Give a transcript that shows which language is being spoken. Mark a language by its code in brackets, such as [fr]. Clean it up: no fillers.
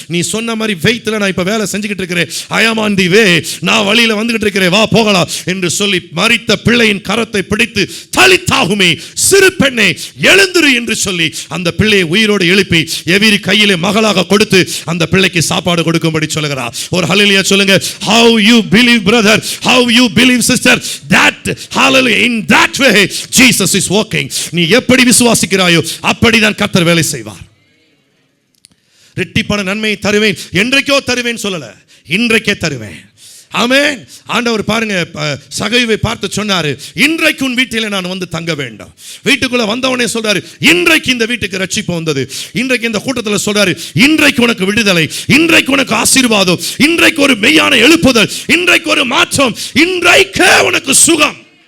[ta] நீ சொன்ன மாதிரி ஃபெய்த்தில் நான் இப்போ வேலை செஞ்சுக்கிட்டு இருக்கிறேன். [en] I am on the way, [ta] நான் வழியில் வந்துகிட்டு இருக்கிறேன், வா போகலாம் என்று சொல்லி மரித்த பிள்ளையின் கரத்தை பிடித்து, தலித்தாகுமே சிறு பெண்ணே எழுந்திரு என்று சொல்லி அந்த பிள்ளையை உயிரோடு எழுப்பி எவிரி கையிலே மகளாக கொடுத்து அந்த பிள்ளைக்கு சாப்பாடு கொடுக்கும்படி சொல்லுகிறார். ஒரு ஹல்லேலூயா சொல்லுங்க. [en] How you believe brother, how you believe sister, that hallelujah, in that way Jesus is working. [ta] நீ எப்படி விசுவாசிக்கிறாயோ அப்படிதான் கர்த்தர் வேலை செய்வார். இரட்டிப்பான நன்மையை தருவேன், என்றைக்கோ தருவேன் சொல்லல, இன்றைக்கே தருவேன். ஆமென். ஆண்டவர் பாருங்க, சகைவை பார்த்து சொன்னாரு, இன்றைக்கு உன் வீட்டிலே நான் வந்து தங்க வேண்டும். வீட்டுக்குள்ள வந்தவனே சொல்றாரு, இன்றைக்கு இந்த வீட்டுக்கு ரட்சிப்பு வந்தது. இன்றைக்கு இந்த கூட்டத்தில் சொல்றாரு, இன்றைக்கு உனக்கு விடுதலை, இன்றைக்கு உனக்கு ஆசீர்வாதம், இன்றைக்கு ஒரு மெய்யான எழுப்புதல், இன்றைக்கு ஒரு மாற்றம், இன்றைக்கே உனக்கு சுகம்.